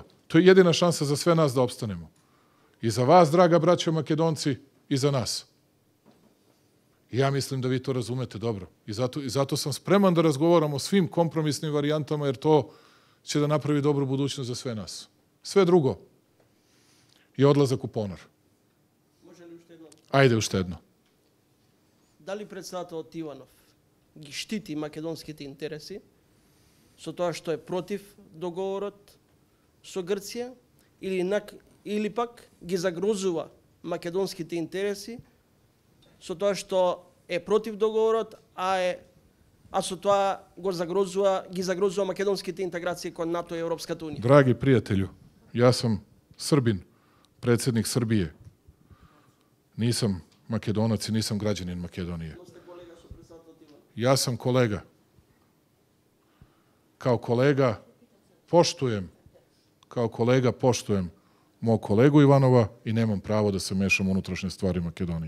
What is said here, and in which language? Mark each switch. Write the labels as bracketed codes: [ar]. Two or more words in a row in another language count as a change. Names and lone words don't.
[sr] To je jedina šansa za sve nas da opstanemo. I za vas, draga braćo Makedonci, i za nas. I ja mislim da vi to razumete dobro. I zato sam spreman da razgovaram o svim kompromisnim varijantama, jer to će da napravi dobru budućnost za sve nas. Sve drugo je odlazak u ponor. [mk] Може ли уште едно? Ajde уште едно. Дали председател Иванов ги штити македонските интереси со тоа што е против договорот со Грција или пак ги загрозува македонските интереси со тоа што е против договорот, а со тоа ги загрозува македонските интеграции кон НАТО и Европската унија? [sr] Dragi prijatelju, ja sam Srbin, predsednik Srbije. Nisam Makedonac i nisam građanin Makedonije. Ja sam kolega. Kao kolega poštujem mog kolegu Ivanova i nemam pravo da se mešam u unutrašnje stvari Makedonije.